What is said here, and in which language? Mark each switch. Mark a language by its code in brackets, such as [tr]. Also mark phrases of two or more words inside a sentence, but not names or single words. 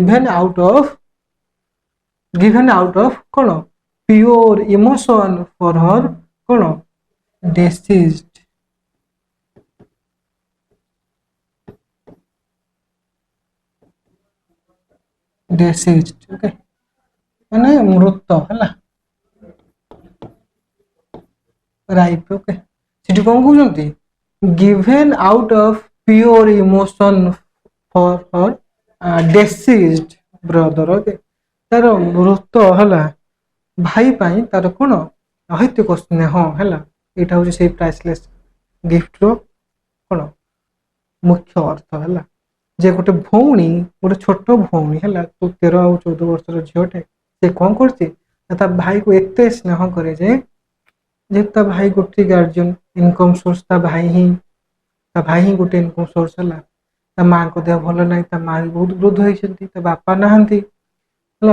[en] given out of କଣ pure emotion for her କଣ deceased okay [or] ମାନେ ମୃତ ହେଲା [en] right okay [or] ସେଠି କଣ କହୁଛନ୍ତି [en] given out of pure emotion for her deceased brother okay [or] ତାର ମୃତ ହେଲା ଭାଇ ପାଇଁ ତାର କଣ ଅହୈତୁକ ସ୍ନେହ ହେଲା ଏଇଟା ହଉଛି ସେଇ ପ୍ରାଇସଲେସ୍ ଗିଫ୍ଟର କଣ ମୁଖ୍ୟ ଅର୍ଥ ହେଲା ଯେ ଗୋଟେ ଭଉଣୀ ଗୋଟେ ଛୋଟ ଭଉଣୀ ହେଲା ତୁ 13 ଆଉ 14 ବର୍ଷର ଝିଅଟେ ସେ କଣ କରୁଛି ନା ତା ଭାଇକୁ ଏତେ ସ୍ନେହ କରେ ଯେ ଯେହେତୁ ତା ଭାଇ ଗୋଟେ [en] guardian income source [or] ତା ଭାଇ ହିଁ ଗୋଟେ [en] income source [or] ହେଲା ତା ମାଙ୍କ ଦେହ ଭଲ ନାହିଁ ତା ମା ବି ବହୁତ ବୃଦ୍ଧ ହେଇଛନ୍ତି ତା ବାପା ନାହାନ୍ତି ହେଲା